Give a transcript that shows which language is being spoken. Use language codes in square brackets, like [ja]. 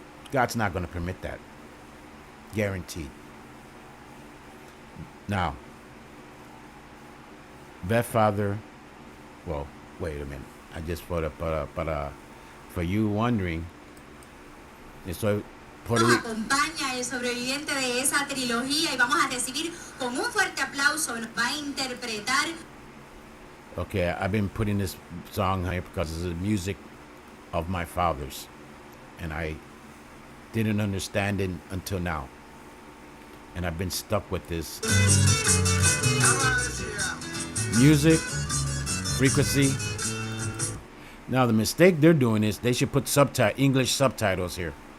[en] God's not going to permit that. Guaranteed. Now, that father, well, wait a minute. I just put up, for you wondering, [es] estoy Nos acompaña el sobreviviente de esa trilogía y vamos a recibir con un fuerte aplauso, nos va a interpretar. [en] Okay, I've been putting this song here because it's the music of my fathers. And I didn't understand it until now. And I've been stuck with this. Music, frequency. Now, the mistake they're doing is they should put English subtitles here.